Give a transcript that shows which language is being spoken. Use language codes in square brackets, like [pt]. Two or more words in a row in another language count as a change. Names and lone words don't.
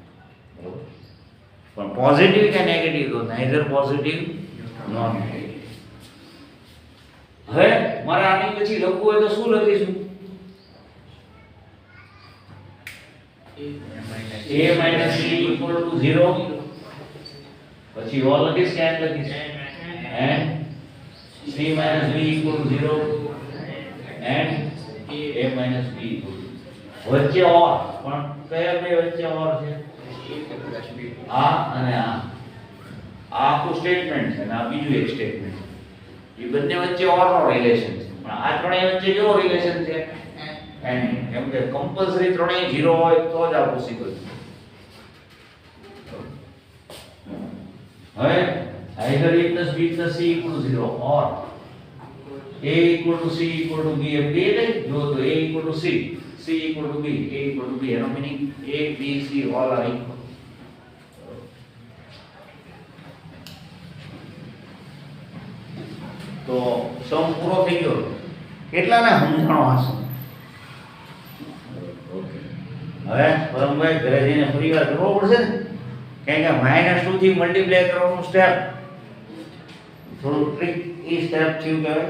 [gu] બરોબર, પણ પોઝિટિવ કે નેગેટિવ તો [en] neither positive nor negative. [gu] હવે મારે આની પછી લખવું હોય તો શું લખીશું? [en] a - c = 0. [gu] પછી ઓલ લખીશ કે એન્ડ લખીશ? [en] and c - b = 0 and a - [gu] b વચ્ચે ઓર, પણ કયા બે વચ્ચે ઓર છે? આ અને આ આખું સ્ટેટમેન્ટ છે અને આ બીજું એક સ્ટેટમેન્ટ. એ બંને વચ્ચે ઓર નો રિલેશન છે, પણ આ ત્રણેય વચ્ચે કેવો રિલેશન છે? એન્ડ. કેમ કે કમ્પલસરી ત્રણેય 0 હોય તો જ આ પોસિબલ છે. હવે [en] either a plus b plus c = 0 or a = c = b. [gu] એમ બે લઈ જો તો a = c, c = b, a = b. એનો મીનિંગ [en] a b c all are equal. [gu] તો સમ પૂરો થઈ ગયો. કેટલાને સમજાણો હશે? ઓકે, હવે પરમભાઈ ઘરે જઈને ફરીવાર કરવો પડશે ને, કારણ કે -2 થી મલ્ટીપ્લાય કરવાનું સ્ટેપ થોડું ટ્રિક ઈ સ્ટેપ થયું કહેવાય.